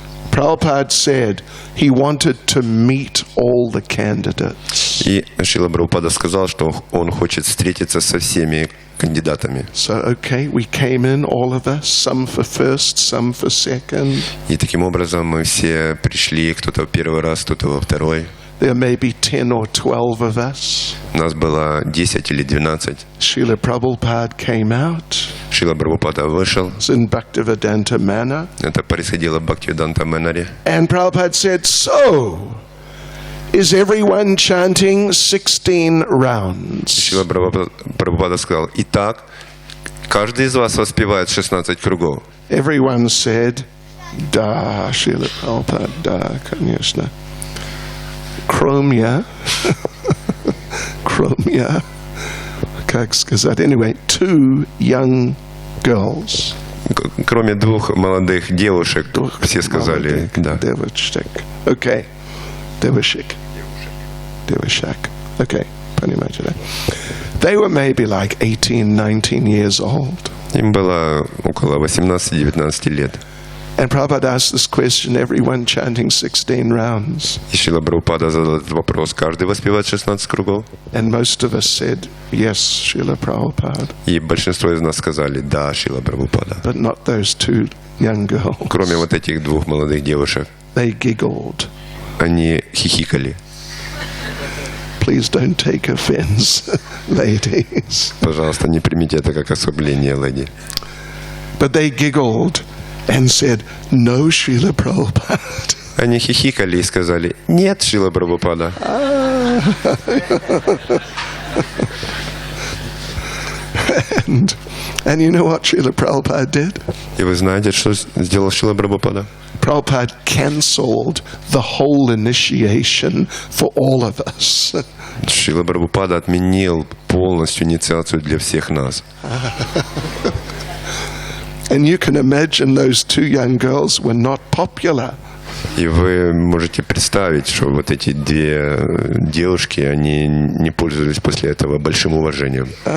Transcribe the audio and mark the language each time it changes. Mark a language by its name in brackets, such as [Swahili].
[English] Prabhupada said he wanted to meet all the candidates. [Russian] И Шрила Прабхупада сказал, что он хочет встретиться со всеми кандидатами. [English] So, okay, we came in, all of us, some for first, some for second. [Russian] И таким образом мы все пришли, кто-то в первый раз, кто-то во второй. [English] There may be 10 or 12 of us. [Russian] Нас было 10 или 12. [English] Srila Prabhupada came out. [Russian] Шрила Прабхупада вышел. [English] It's in Bhaktivedanta Manor. [Russian] Это происходило в Бхактивиданта Манаре. [English] And Prabhupada said, so, is everyone chanting 16 rounds? [Russian] Шрила Прабхупада сказал, итак, каждый из вас воспевает 16 кругов. [English] Everyone said, [Russian] da, Srila Prabhupada, da, конечно. [English] Chromia, [Russian] как сказать, [English] anyway, 2 young girls. [Russian] Кроме 2 молодых девушек, все сказали, да. Девочек. [English] Okay. [Russian] Devashik. [English] Okay. [Russian] Понимаете, да? [English] They were maybe like 18, 19 years old. [Russian] Им было около 18-19 лет. [English] And Prabhupada asked this question, everyone chanting 16 rounds. [Russian] И Шрила Прабхупада задал этот вопрос, каждый воспевает 16 кругов? [English] And most of us said, yes, Srila Prabhupada. [Russian] И большинство из нас сказали, да, Шрила Прабхупада. [English] But not those 2 young girls. [Russian] Кроме вот этих 2 молодых девушек. [English] They giggled. [Russian] Они хихикали. [English] Please don't take offense, ladies. [Russian] Пожалуйста, не примите это как оскорбление, леди. [English] But they giggled and said, no, Srila Prabhupada. [Russian] Они хихикали и сказали, нет, Шрила Прабхупада. [English] And you know what Srila Prabhupada did? [Russian] И вы знаете, что сделал Шрила Прабхупада? [English] Prabhupada cancelled the whole initiation for all of us. [Russian] Шрила Прабхупада отменил полностью инициацию для всех нас. [English] And you can imagine those 2 young girls were not popular. [Russian] И вы можете представить, что вот эти 2 девушки, они не пользовались после этого большим уважением.